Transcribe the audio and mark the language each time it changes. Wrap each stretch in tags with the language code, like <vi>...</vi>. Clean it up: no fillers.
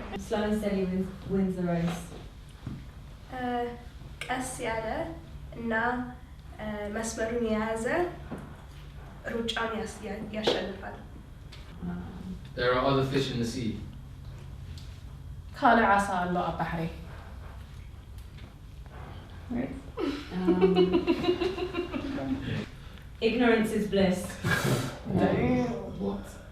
<en>Slow and steady wins the race.</en> <am>ቀስ ያለ እና መስመሩን የያዘ ሩጫን ያሸንፋል።</am> <en>There are other fish in the sea.</en> <ti>ካልእ ዓሳ ኣሎ ኣብ ባሕሪ።</ti> <en>Ignorance is bliss. What?</en>